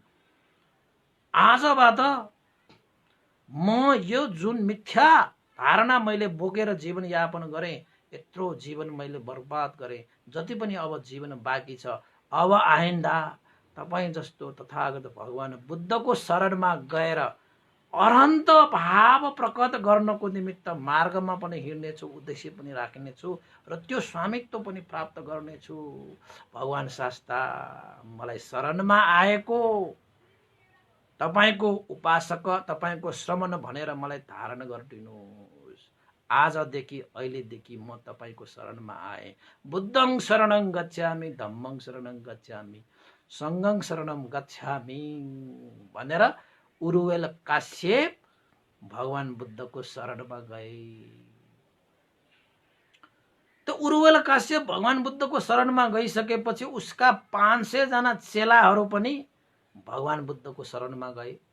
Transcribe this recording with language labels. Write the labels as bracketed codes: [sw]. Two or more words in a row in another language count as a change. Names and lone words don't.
[ne] आजबाट म यो जुन मिथ्या धारणा मैले बोकेर जीवन यापन गरेँ, यत्रो जीवन मैले बर्बाद गरेँ, जति पनि अब जीवन बाँकी छ, अब आइन्दा तपाईँ जस्तो तथागत भगवान बुद्धको शरणमा गएर अरहन्त भाव प्रकट गर्नको निमित्त मार्गमा पनि हिँड्नेछु, उद्देश्य पनि राख्नेछु र त्यो स्वामित्व पनि प्राप्त गर्नेछु। भगवान शास्ता मलाई शरणमा आएको तपाईको उपासक, तपाईको श्रमण भनेर मलाई धारण गरिदिनुहोस्। आजदेखि अहिलेदेखि म तपाईको शरणमा आएँ। [pi] बुद्धं शरणं गच्छामि, धम्मं शरणं गच्छामि, सङ्घं शरणं गच्छामि [ne] भनेर उर्वेल काश्यप भगवान बुद्धको शरणमा गए। त उर्वेल काश्यप भगवान बुद्धको शरणमा गइसकेपछि उसका 500 जना चेलाहरू पनि भगवान बुद्धको शरणमा गए।